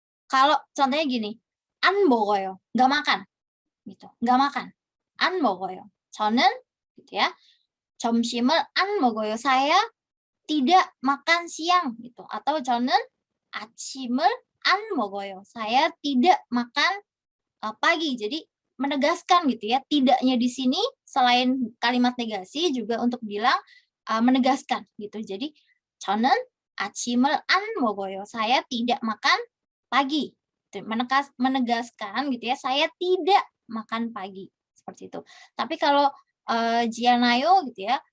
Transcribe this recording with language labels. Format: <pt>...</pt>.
<id>Kalau contohnya gini,</id> <ko>안 먹어요.</ko> <id>Nggak makan. Gitu. Nggak makan.</id> <ko>안 먹어요. 저는</ko> <id>gitu ya.</id> <ko>점심을 안 먹어요.</ko> <id>Saya tidak makan siang gitu.</id> <ko>Atau 저는 아침을 안 먹어요.</ko> <id>Saya tidak makan pagi. Jadi menegaskan gitu ya. Tidaknya di sini selain kalimat negasi juga untuk bilang menegaskan gitu.</id> <ko>Jadi 저는 아침을 안 먹어요.</ko> <id>Saya tidak makan pagi. Menegaskan gitu ya. Saya tidak makan pagi. Seperti itu. Tapi kalau jianayo gitu ya.</id>